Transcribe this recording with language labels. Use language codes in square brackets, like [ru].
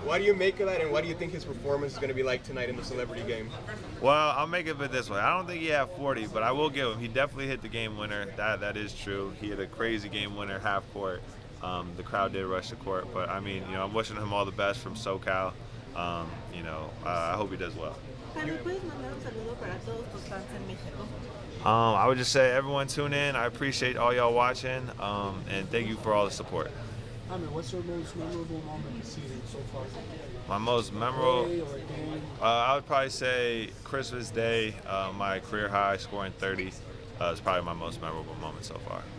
[en] What do you make of that, and what do you think his performance is going to be like tonight in the celebrity game? Well, I'll make it this way. I don't think he had 40, but I will give him. He definitely hit the game winner. That is true. He had a crazy game winner half court. The crowd did rush the court, but I mean, I'm wishing him all the best from SoCal. I hope he does well. [es] Jaime, ¿puedes mandar un saludo para todos tus fans en México? [en] I would just say everyone tune in. I appreciate all y'all watching, and thank you for all the support. Jaime, what's your most memorable moment this season so far? My most memorable, I would probably say Christmas Day, my career high, scoring 30, is probably my most memorable moment so far.